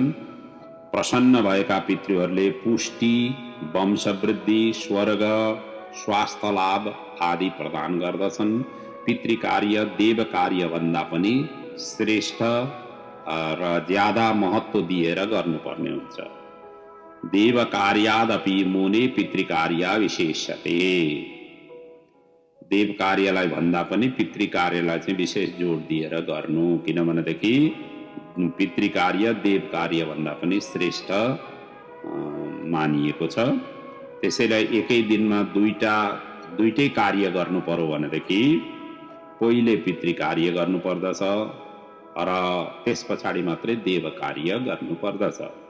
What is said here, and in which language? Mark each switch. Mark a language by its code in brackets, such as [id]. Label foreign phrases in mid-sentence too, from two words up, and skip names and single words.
[ne] प्रसन्न भएका पितृहरूले पुष्टि, वंशवृद्धि, स्वर्ग, स्वास्थ्य लाभ आदि प्रदान गर्दछन्। पितृकार्य देव कार्यभन्दा पनि श्रेष्ठ र ज्यादा महत्त्व दिएर गर्नुपर्ने हुन्छ। [sa] देव कार्यादपि मुने पितृकार्य विशेष्यते। [ne] देव कार्यलाई भन्दा पनि पितृकार्यलाई चाहिँ विशेष जोड दिएर गर्नु, किनभनेदेखि पितृकार्य देव कार्य भन्दा पनि श्रेष्ठ मानिएको छ। त्यसैलाई एकै दिनमा दुईटै कार्य गर्नु पर्यो भनेदेखि पहिले पितृकार्य गर्नुपर्दछ र त्यस पछाडि मात्रै देव कार्य गर्नुपर्दछ।